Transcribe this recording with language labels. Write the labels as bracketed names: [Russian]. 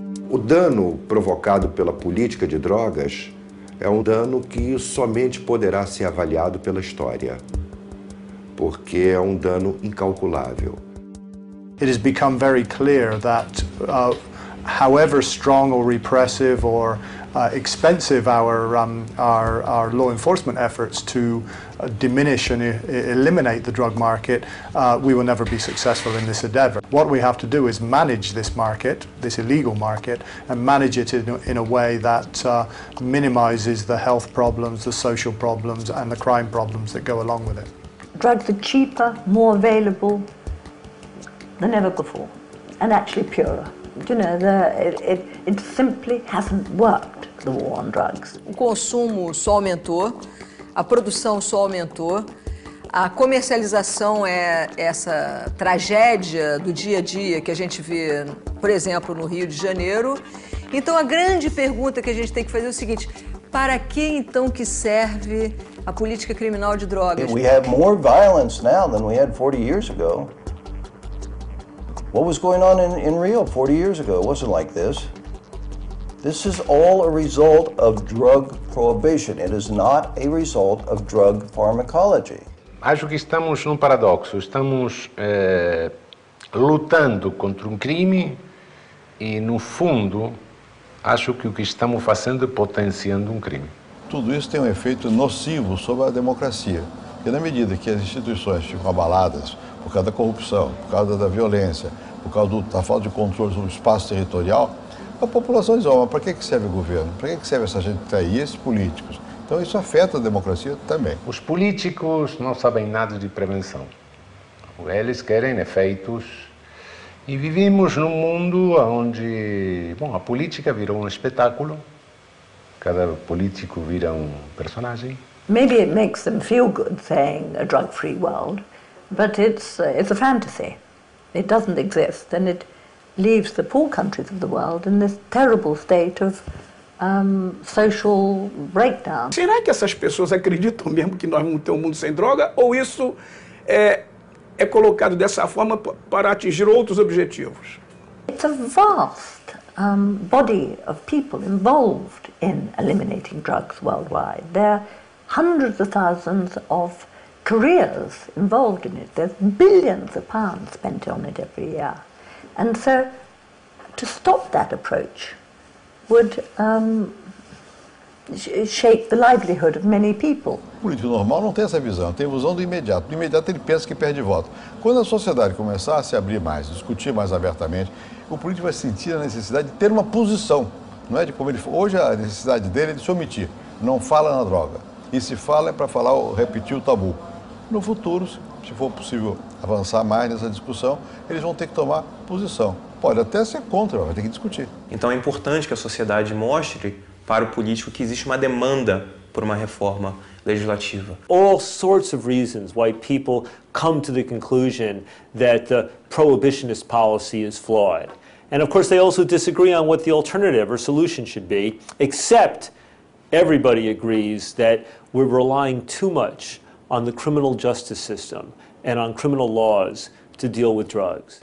[Portuguese] O dano provocado pela política de drogas é um dano que somente poderá ser avaliado pela história, porque é um dano incalculável. [English] It has become very clear that however strong or repressive or expensive our law enforcement efforts to diminish and eliminate the drug market, we will never be successful in this endeavor. What we have to do is manage this market, this illegal market, and manage it in a way that minimizes the health problems, the social problems, and the crime problems that go along with it. Drugs are cheaper, more available than ever before, and actually purer. You know, it simply hasn't worked, the war on drugs. [Portuguese] O consumo só aumentou, a produção só aumentou, a comercialização é essa tragédia do dia a dia que a gente vê, por exemplo, no Rio de Janeiro. Então a grande pergunta que a gente tem que fazer é o seguinte: para que então que serve a política criminal de drogas? [English] We have more violence now than we had 40 years ago. What was going on in Rio 40 years ago? It wasn't like this. This is all a result of drug prohibition. It is not a result of drug pharmacology. [Portuguese] Acho que estamos num paradoxo. Estamos lutando contra um crime e, no fundo, acho que o que estamos fazendo é potenciando um crime. Tudo isso tem um efeito nocivo sobre a democracia. Porque na medida que as instituições ficam abaladas por causa da corrupção, por causa da violência, por causa da falta de controle sobre o espaço territorial, a população diz, mas para que serve o governo? Para que serve essa gente que está aí, esses políticos? Então isso afeta a democracia também. Os políticos não sabem nada de prevenção. Eles querem efeitos. E vivemos num mundo onde, a política virou um espetáculo. Cada político vira um personagem. [English] Maybe it makes them feel good saying a drug-free world, but it's a fantasy. It doesn't exist, and it leaves the poor countries of the world in this terrible state of social breakdown. [Portuguese] Será que essas pessoas acreditam mesmo que nós vamos ter um mundo sem droga? Ou isso é colocado dessa forma para atingir outros objetivos? [English] It's a vast body of people involved in eliminating drugs worldwide. There are hundreds of thousands of careers involved in it. There's billions of pounds spent on it every year. And so to stop that approach would shape the livelihood of many people. [Portuguese] O político normal não tem essa visão, tem a visão do imediato. Do imediato ele pensa que perde voto. Quando a sociedade começar a se abrir mais, discutir mais abertamente, o político vai sentir a necessidade de ter uma posição. Não é de como ele hoje a necessidade dele é de se omitir. Não fala na droga. E se fala é para falar, repetir o tabu. No futuro, se for possível avançar mais nessa discussão, eles vão ter que tomar posição. Pode até ser contra, vai ter que discutir. Então é importante que a sociedade mostre para o político que existe uma demanda por uma reforma legislativa. [English] All sorts of reasons why people come to the conclusion that the prohibitionist policy is flawed. And of course they also disagree on what the alternative or solution should be, except everybody agrees that we're relying too much on the criminal justice system and on criminal laws to deal with drugs.